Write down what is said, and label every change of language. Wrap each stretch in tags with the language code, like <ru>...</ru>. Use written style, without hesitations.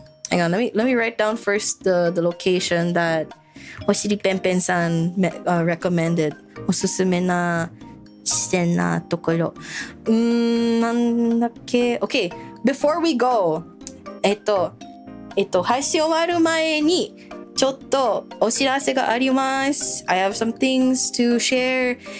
<en>Hang on, let me write down first the location that Oshiri Pen-pen-san recommended.</en> <ja>おすすめな自然なところ。なんだっけ?</ja> <en>Okay, before we go,</en> <ja>配信終わる前にちょっとお知らせがあります。</ja> <en>I have some things to share.</en>